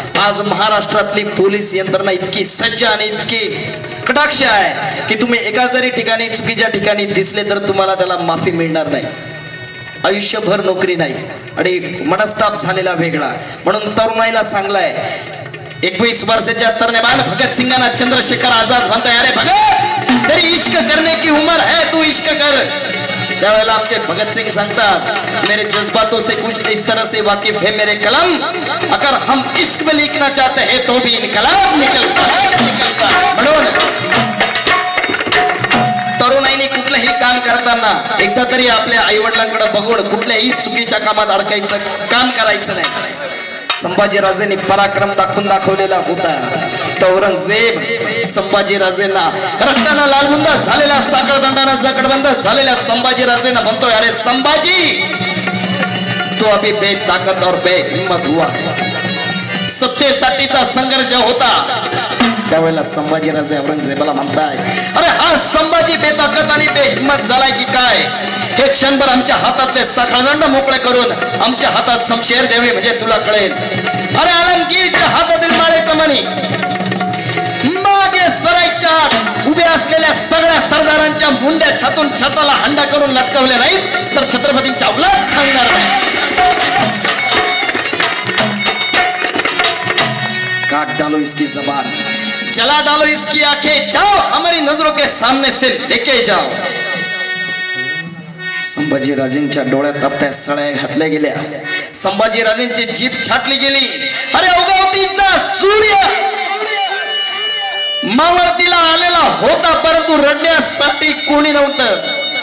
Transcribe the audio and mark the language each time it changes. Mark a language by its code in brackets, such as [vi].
[mr] आज महाराष्ट्रातली पोलीस यंत्रणा इतकी सज्ज आणि इतकी कटाक्ष आहे की तुम्ही एका जरी ठिकाणी चुकीच्या ठिकाणी दिसले तर तुम्हाला त्याला माफी मिळणार नाही. आयुष्यभर नोकरी नाही आणि मनस्ताप झालेला वेगळा. म्हणून तरुणाईला सांगलाय, 21 वर्षाच्या तरनेबान भगत सिंगाना चंद्रशेखर आजाद म्हणताय, [hi] अरे भगत तेरी इश्क करने की उम्र है, तू इश्क कर. [mr] त्यावेळेला आमचे भगत सिंग सांगतात, [hi] मेरे जज्बातों से कुछ इस तरह से वाकिफ है मेरे कलम, अगर हम इश्क में लिखना चाहते हैं तो भी इनकलाब निकलता. [mr] म्हणून तरुणाईने कुठलंही काम करताना एकदा तरी आपल्या आई वडिलांकडे बघून कुठल्याही चुकीच्या कामात अडकायचं काम करायचं नाही. संभाजीराजेंनी पराक्रम दाखवलेला होता. तर औरंगजेब संभाजीराजेंना रक्तानं लालबुंद झालेल्या, साखळदंडानं जकडबंद झालेल्या संभाजीराजेंना म्हणतोय, [hi] अरे संभाजी तो अभी बेताकत और बेहिम्मत हुआ. [mr] सत्तेसाठीचा संघर्ष होता त्यावेळेला संभाजीराजे औरंगजेबाला म्हणताय, अरे हा संभाजी बेताकत आणि बेहिम्मत झालाय की काय, हे क्षणभर आमच्या हातातले साखळदंड मोकळे करून आमच्या हातात शमशेर द्यावे म्हणजे तुला कळेल. अरे आलमगीरच्या हातातील माळेचं मणी मागे सरायच्या उभ्या असलेल्या सगळ्या सरदारांच्या मुंड्या छातून छताला हंडा करून लटकवले नाहीत तर छत्रपतींच्या अवलाद सांगणार नाही. [hi] काट डालो इसकी जबान, जला डालो इसकी आंखें, जाओ हमारी नजरों के सामने से लेके जाओ. [mr] संभाजीराजेंच्या डोळ्यात आपल्या सळ्या घातल्या गेल्या. संभाजीराजेंची जीभ छाटली गेली. अरे उगवतीचा सूर्य मावळतीला आलेला होता परंतु रडण्यासाठी कोणी नव्हतं.